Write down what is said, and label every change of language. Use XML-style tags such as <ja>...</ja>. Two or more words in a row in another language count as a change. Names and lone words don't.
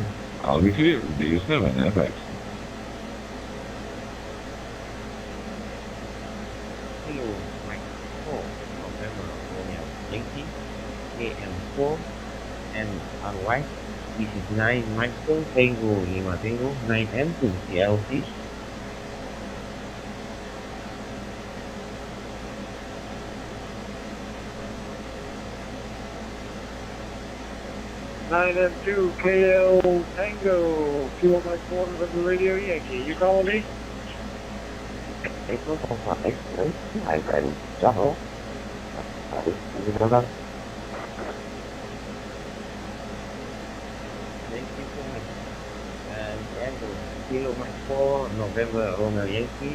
<en>I'll be clear, D7FX. Hello, Mike 4, November Romeo Yankee, AM4, and RY, This is 9 Michael Tango Lima Tango 9M2 CLC. 9M2 KL Tango, Kilo Mike 4 of the Radio Yankee. You calling me? April 5, I've been double. Thank you so much. Tango, Kilo Mike 4, November Romeo Yankee.</en>